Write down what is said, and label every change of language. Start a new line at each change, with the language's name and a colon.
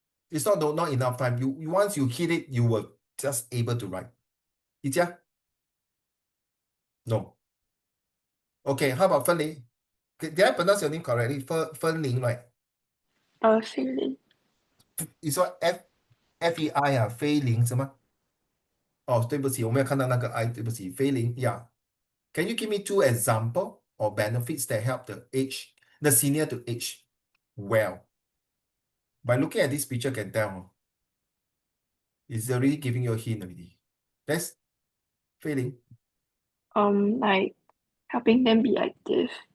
English: It's not enough time. You once you hit it, you were just able to write. Yiqia? No. Okay, how about Fen Ling? Did I pronounce your name correctly? Fen Ling, right? Feeling. It's what F-E-I 菲林
Chinese: 什么？哦，对不起，我没有看到那个 I， 对不起，菲林 ，Yeah.
English: Can you give me two example or benefits that help the senior to age well? By looking at this picture, can tell. It's already giving you a hint already. That's feeling. Like helping them be active.